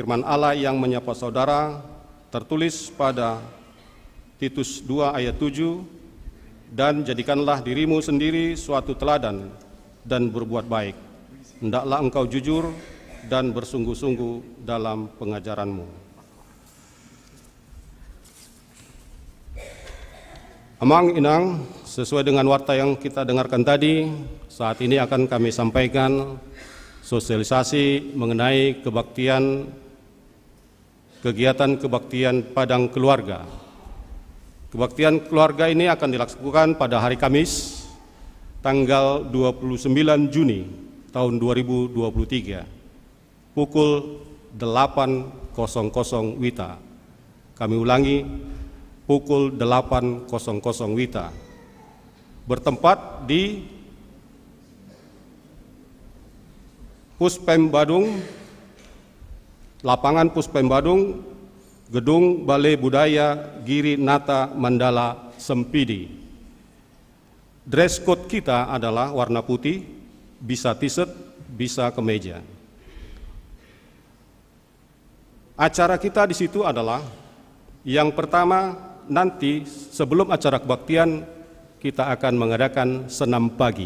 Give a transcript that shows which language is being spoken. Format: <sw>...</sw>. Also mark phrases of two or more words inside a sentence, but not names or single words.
<id>Firman Allah yang menyapa saudara tertulis pada Titus 2 ayat 7, dan jadikanlah dirimu sendiri suatu teladan dan berbuat baik. Hendaklah engkau jujur dan bersungguh-sungguh dalam pengajaranmu.</id> <bbc>Amang Inang,</bbc> <id>sesuai dengan warta yang kita dengarkan tadi, saat ini akan kami sampaikan sosialisasi mengenai kegiatan kebaktian Padang Keluarga. Kebaktian keluarga ini akan dilakukan pada hari Kamis, tanggal 29 Juni tahun 2023, pukul 8.00 WITA. Kami ulangi, pukul 8.00 WITA, bertempat di Puspem Badung, lapangan Puspem Badung, Gedung Balai Budaya Giri Nata Mandala Sempidi.</id> <en>Dress code</en> <id>kita adalah warna putih, bisa t-shirt, bisa kemeja. Acara kita di situ adalah yang pertama, nanti sebelum acara kebaktian kita akan mengadakan senam pagi.</id>